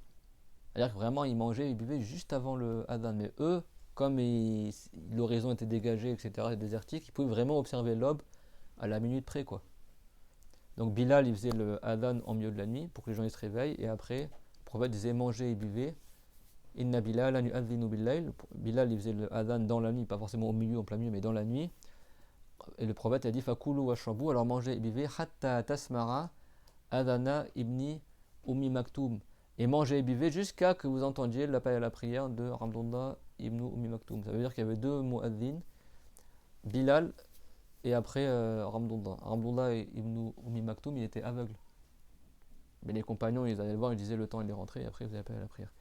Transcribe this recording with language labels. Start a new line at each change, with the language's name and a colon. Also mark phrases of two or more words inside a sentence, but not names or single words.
French: C'est-à-dire que vraiment, ils mangeaient, ils buvaient juste avant le adhan. Mais eux, comme l'horizon était dégagé, etc., et désertique, ils pouvaient vraiment observer l'aube à la minute près, quoi. Donc Bilal, il faisait le adhan en milieu de la nuit pour que les gens ils se réveillent, et après, le prophète disait manger et buvez.
Arabic: إن بلال يؤذن بالليل.
French: Bilal, il faisait le adhan dans la nuit, pas forcément au milieu, en plein milieu, mais dans la nuit. Et le prophète a dit
Arabic: فكلوا واشربوا,
French: alors mangez et buvez
Arabic: حتى تسمعوا أذان ابن أم مكتوم.
French: Et mangez et buvez jusqu'à que vous entendiez l'appel à la prière de Abdullah ibn Ummi Maktoum. Ça veut dire qu'il y avait 2 mu'adhin, Bilal et après Abdullah. Abdullah ibn Ummi Maktoum, il était aveugle. Mais les compagnons, ils allaient le voir, ils disaient le temps il est rentré, et après ils appelaient à la prière.